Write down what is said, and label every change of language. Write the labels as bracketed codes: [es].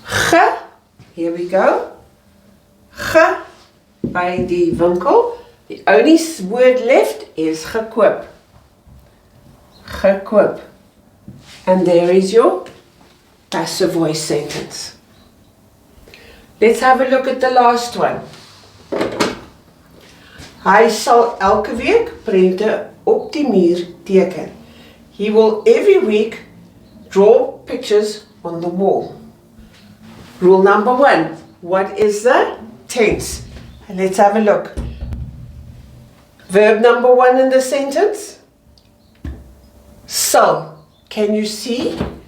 [en] Ge, here we go. Ge, [af] by die winkel. [en] The only word left is gekoop. Gekoop. And there is your passive voice sentence. Let's have a look at the last one. [af] Hy sal elke week prente op die muur teken. [en] He will every week draw pictures on the wall. Rule number 1. What is the tense? And let's have a look. Verb number 1 in the sentence. Sal. Can you see?